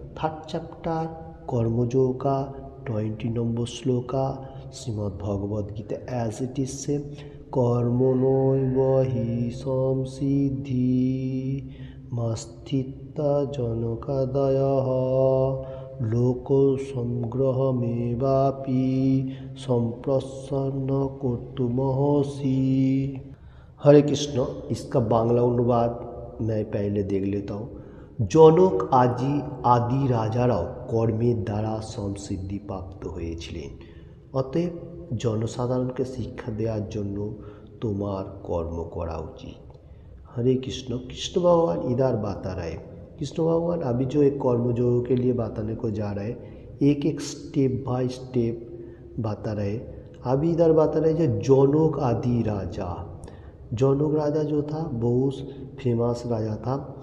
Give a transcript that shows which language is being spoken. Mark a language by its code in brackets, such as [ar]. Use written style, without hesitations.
[hi] Third chapter कर्मयोग का 20 number shloka Shrimad Bhagavad Gita as it is से [sa] कर्मणैव हि संसिद्धि मस्थिता जनकादयः लोक संग्रहमेवापि संप्रसन्न कर्तुमर्हसि। [hi] हरे कृष्ण इसका बांग्ला अनुवाद मैं पहले देख लेता हूँ। [bn] जनक आदि राजाराও কর্মের দ্বারা সমসিদ্ধি প্রাপ্ত হয়েছিলেন, অতএব জনসাধারণকে শিক্ষা দেওয়ার জন্য তোমার কর্ম করা উচিত। [hi] हरे कृष्ण कृष्ण भगवान इधर बता रहे, कृष्ण भगवान अभी जो एक कर्मयोग के लिए बताने को जा रहे हैं, एक एक स्टेप बाय स्टेप बता रहे। अभी इधर बता रहे जो जनक आदि राजा, जनक राजा जो था बहुत फेमस राजा था।